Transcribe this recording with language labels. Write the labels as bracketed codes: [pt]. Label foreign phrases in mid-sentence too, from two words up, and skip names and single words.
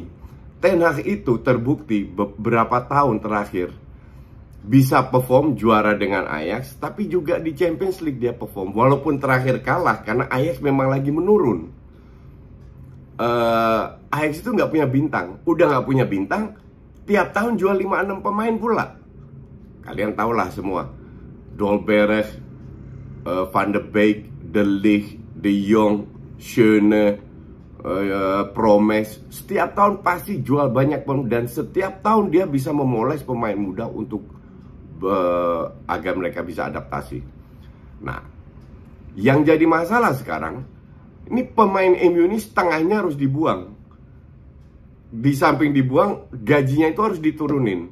[id] Ten Hag itu terbukti beberapa tahun terakhir bisa perform juara dengan Ajax, tapi juga di Champions League dia perform. Walaupun terakhir kalah karena Ajax memang lagi menurun. Ajax itu nggak punya bintang. Udah nggak punya bintang, tiap tahun jual 5-6 pemain pula. Kalian tahulah semua. Dolberg, Van de Beek, De Ligt, De Jong, Schöne, Promes. Setiap tahun pasti jual banyak pemain, dan setiap tahun dia bisa memoles pemain muda untuk agar mereka bisa adaptasi. Nah, yang jadi masalah sekarang, ini pemain MU ini setengahnya harus dibuang. Di samping dibuang, gajinya itu harus diturunin.